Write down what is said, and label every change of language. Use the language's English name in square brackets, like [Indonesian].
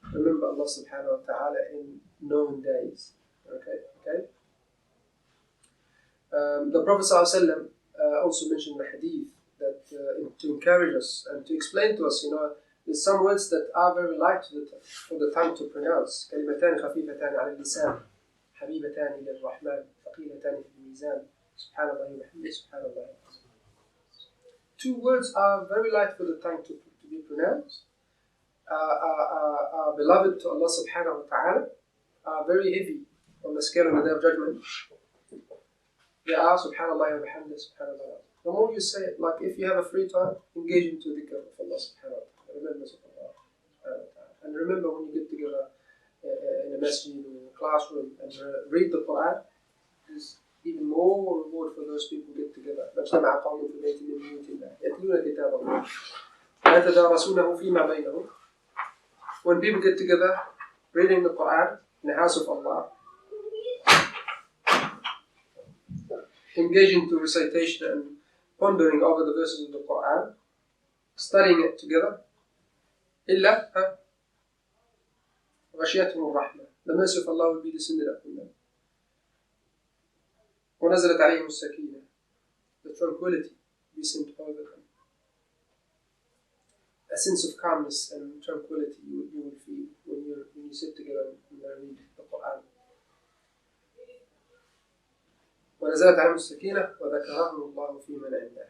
[English] Remember Allah subhanahu wa ta'ala in known days. Okay. The Prophet ﷺ also mentioned in the hadith that to encourage us and to explain to us, there's some words that are very light for the tongue to pronounce. [Arabic] كلمتان خفيفتان على اللسان حبيبتان إلى الرحمن ثقيلتان في الميزان سبحان الله وبحمده سبحان الله. [English] Two words are very light for the tongue to be pronounced, are beloved to Allah subhanahu wa ta'ala, are very heavy on the scale on the day of judgment. They are subhanallah wa bihamdih subhanallah. The more you say it, like if you have a free time, engage into the dhikr of Allah subhanahu wa ta'ala. Remember subhanallah subhanahu wa ta'ala. And remember when you get together in a masjid or in a classroom and read the Quran, there's even more reward for those people who get together. [Arabic] فاجتمع قوم في بيت من بيوت الله يتلون كتاب الله ويتدارسونه فيما بينهم. [English] When people get together reading the Quran in the house of Allah, engaging to recitation and pondering over the verses of the Quran, studying it together, [Arabic] إلا غشيتهم الرحمة. [English] The mercy of Allah will be descended upon them. [Arabic] ونزلت عليهم السكينة. [English] The tranquility will be sent over them. A sense of calmness and tranquility you will feel when you sit together and read the Quran. [Arabic] ونزلت عليهم السكينة وذكرهم الله في من عنده.